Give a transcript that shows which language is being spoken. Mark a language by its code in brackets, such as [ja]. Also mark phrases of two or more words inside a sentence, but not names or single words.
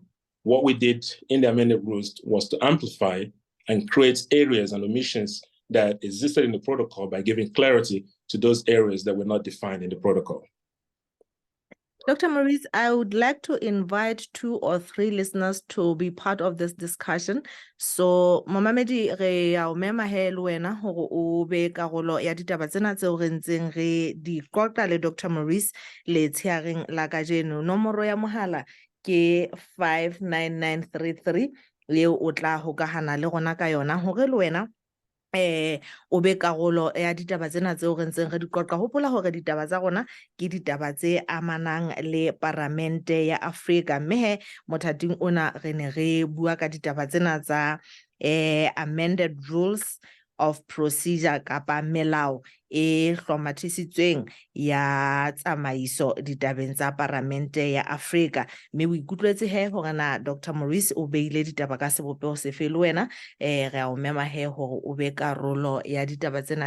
[en] What we did in the amended rules was to amplify and create areas and omissions that existed in the protocol by giving clarity to those areas that were not defined in the protocol. Dr. Maurice, I would like to invite 2 or 3 listeners to be part of this discussion. So, [st] Momamedi, re ya o mema he le wena hore o be karolo ya ditaba tsena tseo re ntseng re di qoqa le Dr. Maurice le tsheareng la kajeno. Nomoro ya mohala ke 59933 leo o tla hokahana le rona ka yona hore le wena o be karolo ya ditaba tsena tseo re ntseng re di qoqa. Hopola hore ditaba tsa rona ke ditaba tse amanang le Parlamente ya Afrika, mme he mothating ona re ne re bua ka ditaba tsena tsa [en] amended rules of procedure [st] kapa melao e hlomathisitsweng ya tsamaiso ditabeng tsa Palamente ya Afrika. Mme o ikutlwetse he hore na Dr Maurice o beile ditaba ka sebopego sefe le wena re a o mema he hore o be karolo ya ditaba tsena.